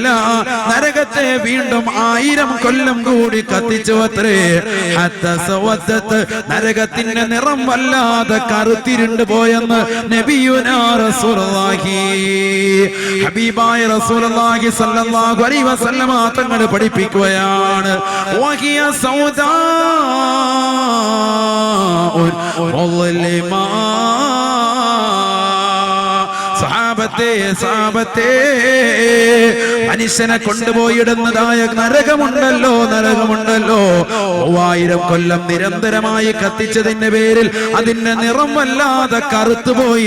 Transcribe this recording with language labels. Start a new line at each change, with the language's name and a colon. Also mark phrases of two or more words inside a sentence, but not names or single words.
Malayalam: നരകത്തെ വീണ്ടും 1000 കൊല്ലം കൂടി കത്തിച്ചു അത്രേ. നരകത്തിന്റെ നിറം വല്ലാതെ കറുത്തിരുണ്ട് പോയെന്ന്
Arabic: نبينا رسول الله
Malayalam: ഹബീബായ റസൂലുള്ളാഹി
Arabic: صلى الله عليه وسلم
Malayalam: തങ്ങൾ പഠിപ്പിക്കുകയാണ്.
Arabic: وهي سوداء مظلمة.
Malayalam: സഹാബത്തെ മനുഷ്യനെ കൊണ്ടുപോയിടുന്നതായ നരകമുണ്ടല്ലോ. 3000 കൊല്ലം നിരന്തരമായി കത്തിച്ചതിന്റെ പേരിൽ അതിന്റെ നിറം വല്ലാതെ കറുത്തുപോയി.